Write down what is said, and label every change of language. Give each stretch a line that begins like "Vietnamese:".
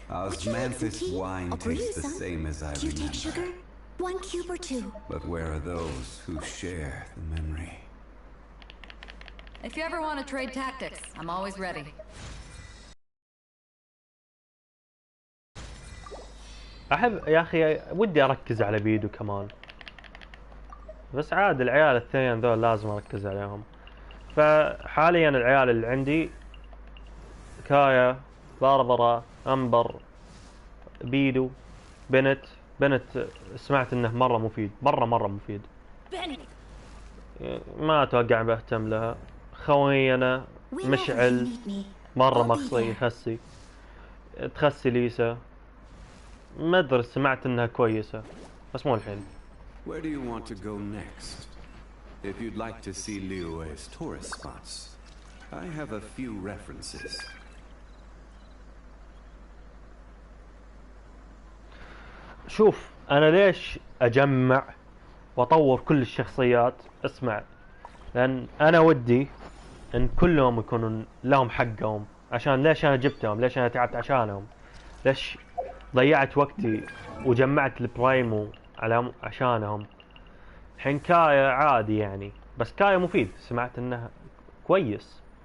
English: Osmanthus wine tastes the same as I remember. 1 cube or 2. But where are those who share the memory? If you ever want to trade tactics, I'm always ready.
Arabic: احب يا اخي ودي اركز على بيدو كمان بس عاد العيال الثانيين ذول لازم اركز عليهم. فحاليا العيال اللي عندي كايا باربرا امبر بيدو بنت سمعت انه مرة مفيد. مرة مفيد. ما اتوقع بهتم لها. خوينا مشعل مرة مخصي تخسي ليسا. ما ادري سمعت انها كويسة بس مو الحين.
English: Where do you want to go next? If you'd like to see Liyue's tourist spots, I have a few references.
Arabic: شوف انا ليش اجمع واطور كل الشخصيات؟ اسمع لان انا ودي ان كلهم يكونون لهم حقهم. عشان ليش انا جبتهم؟ ليش انا تعبت عشانهم؟ ليش ضيعت وقتي وجمعت البرايمو عشانهم؟ الحين كايا عادي يعني بس كايا مفيد. سمعت انه كويس